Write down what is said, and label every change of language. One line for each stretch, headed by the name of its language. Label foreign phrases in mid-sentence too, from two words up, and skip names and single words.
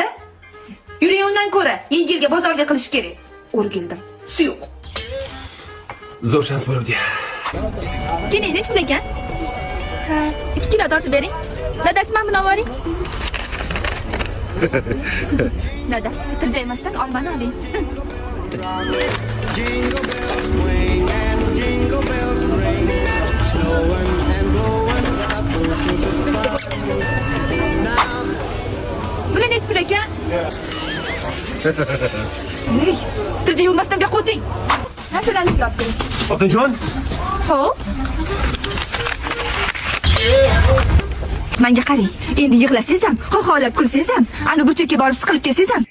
Uzbek: Yuring undan ko'ra, yengilga bozorga qilish kerak. O'rgildim. Suyuq. Zo'r shans bo'ldi. Keling, nech pul ekan? Ha, 2 kilo tortib bering. Dadasi men buni oling. Dadasi tirjaymasdan olmani oling.
English: Jingle bells swing and jingle bells ring, snowing and blowing up bushels of fun. Now
Uzbek: Buni nech pul ekan? Hey, tirjay olmasdan bu yoqqa o'ting. Narsalarni yopib bering. Xotinjon, Xo'p. Menga qarang. Endi yig'lasangiz ham, xoxolab kulsangiz ham, ana bu chekka borib siqilib kelsangiz ham.